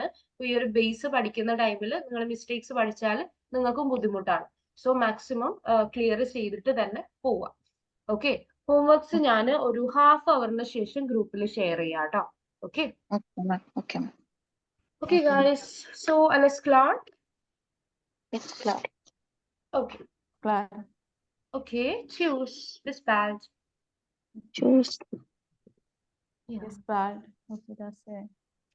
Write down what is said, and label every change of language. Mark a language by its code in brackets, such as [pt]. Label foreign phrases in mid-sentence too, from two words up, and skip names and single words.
[ml] ഈ ഒരു ബേസ് പഠിക്കുന്ന ടൈമിൽ നിങ്ങൾ മിസ്റ്റേക്സ് പഠിച്ചാൽ നിങ്ങൾക്കും ബുദ്ധിമുട്ടാണ്. സോ മാക്സിമം ക്ലിയർ ചെയ്തിട്ട് തന്നെ പോവാം. ഓക്കെ, ഹോംവർക്സ് ഞാൻ ഒരു ഹാഫ് അവറിന് ശേഷം ഗ്രൂപ്പിൽ ഷെയർ ചെയ്യാം കേട്ടോ. [en] ഓക്കെ, Okay, ma'am. Okay, ma'am. okay guys, so [de] alles klar? [en] It's klar. Okay, [de] Klar. okay, tschüss, bis bald. Tschüss. Ja. Bis bald. Okay, das